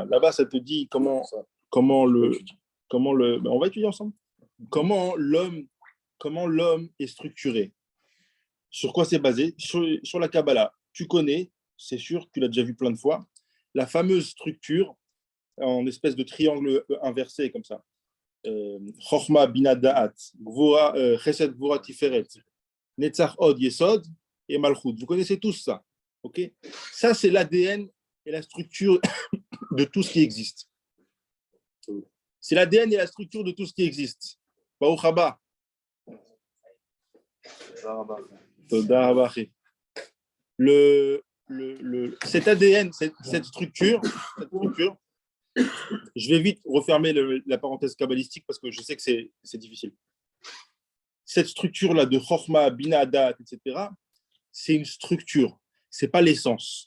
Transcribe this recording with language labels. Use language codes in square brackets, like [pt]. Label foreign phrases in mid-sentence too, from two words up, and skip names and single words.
[fr] Là-bas, ça te dit comment ben, on va étudier ensemble. Comment l'homme est structuré. Sur quoi c'est basé? Sur la Kabbalah. Tu connais, c'est sûr, tu l'as déjà vu plein de fois, la fameuse structure en espèce de triangle inversé comme ça. [he] חכמה בינה דעת, חסד גבורה תפארת, נצח הוד יסוד et מלכות. [fr] Vous connaissez tous ça. Okay, ça, c'est l'ADN et la structure de tout ce qui existe. C'est l'ADN et la structure de tout ce qui existe. [he] ברוך הבא. תודה הבא. [fr] Cet ADN, cette structure, je vais vite refermer la parenthèse kabbalistique parce que je sais que c'est difficile. Cette structure-là de Chochma, Bina, Da'at, etc., c'est une structure, ce n'est pas l'essence.